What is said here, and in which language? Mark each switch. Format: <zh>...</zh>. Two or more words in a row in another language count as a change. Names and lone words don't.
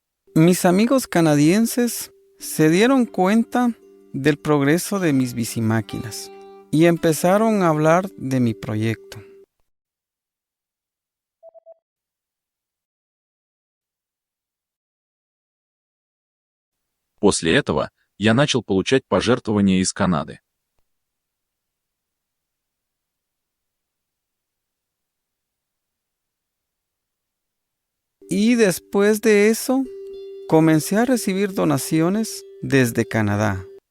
<es>Mis amigos canadienses se dieron cuenta del progreso de mis bicimáquinas y empezaron a hablar de mi proyecto.</es> <ru>После этого я начал получать пожертвования из Канады.</ru> <es>Y después de eso, comencé a recibir donaciones desde Canadá.</es>